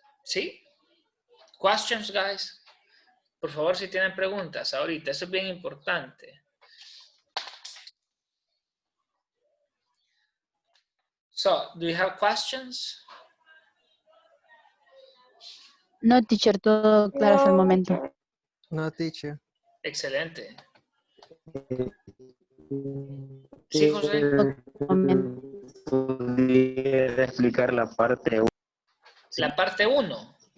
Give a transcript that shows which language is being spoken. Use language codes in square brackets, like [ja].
[en] ¿Sí? Questions, guys? [es] Por favor, si tienen preguntas ahorita, eso es bien importante. [en] So, do you have questions? [es] No, teacher, todo claro hasta el momento. [en] No, teacher. [es] Excelente. Sí, José. ¿Podría explicar la parte 1? La parte 1.